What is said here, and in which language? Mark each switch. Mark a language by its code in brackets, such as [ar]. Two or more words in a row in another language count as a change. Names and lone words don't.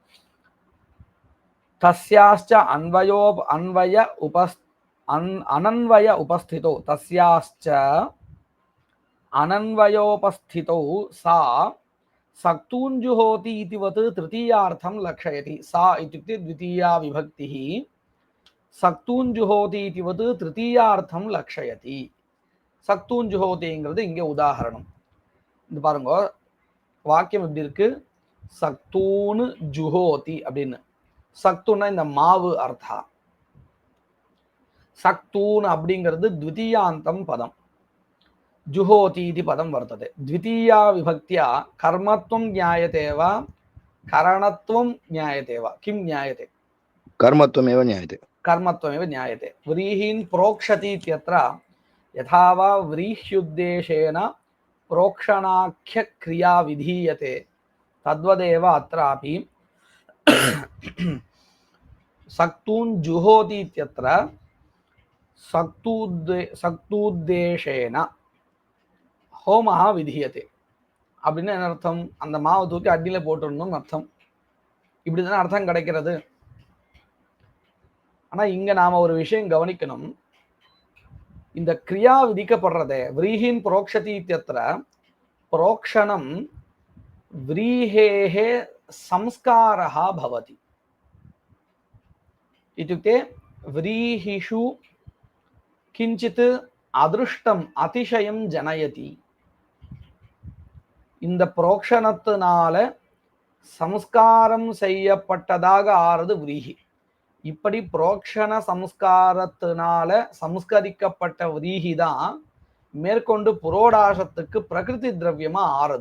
[sa] तस्याश्च अनन्वय उपस्थितो तस्याश्च अनन्वयोपस्थितो सा सक्तूञ्जुहोति इतिवत् तृतीयार्थं लक्षयति. சா இत्युक्ते द्वितीया विभक्तिः सक्तूञ्जुहोति इतिवत् तृतीयार्थं लक्षयति. [ta] சக்தூஞ்சுஹோதிங்கிறது இங்கே உதாரணம். இது பாருங்க, வாக்கியம் எப்படி இருக்கு? [sa] सक्तून् जुहोति [ta] அப்படின்னு. சக்துன்னா இந்த மாவு அர்த்தா. சக்தூன் அப்படிங்கிறது [sa] द्वितीयान्तं पदम्. जुहोति इति पदम् वर्तते. द्वितीया विभक्त्या कर्मत्वं ज्ञायते वा करणत्वं ज्ञायते वा? किं ज्ञायते? कर्मत्वमेव ज्ञायते. कर्मत्वमेव ज्ञायते. व्रीहीन् प्रोक्षति इत्यत्र यथा वा व्रीह्युद्देशेन प्रोक्षणाख्य क्रिया विधीयते तद्वदेव अत्रापि सक्तून् जुहोति इत्यत्र सक्तूद्देशेन होमः विधीयते. [ta] அப்படின்னு என்ன அர்த்தம்? அந்த மாவை தூக்கி அடியில போட்டுடணும்னு அர்த்தம். இப்படிதானே அர்த்தம் கிடைக்கிறது. ஆனா இங்க நாம ஒரு விஷயம் கவனிக்கணும். இந்த கிரியா விதிக்கப்படுறதே [sa] व्रीहीन् प्रोक्षति इत्यत्र प्रोक्षणम् व्रीहेः संस्कारः भवति. इत्युक्ते व्रीहिषु किञ्चित् अदृष्टम् अतिशयम् जनयति. [ta] இந்த புரோக்ஷணத்தினால சம்ஸ்காரம் செய்யப்பட்டதாக ஆறது விரீஹி. இப்படி புரோக்ஷண சம்ஸ்காரத்தினால சம்ஸ்கரிக்கப்பட்ட விரீஹி தான் மேற்கொண்டு புரோடாசத்துக்கு பிரகிருதி திரவியமா ஆறுது.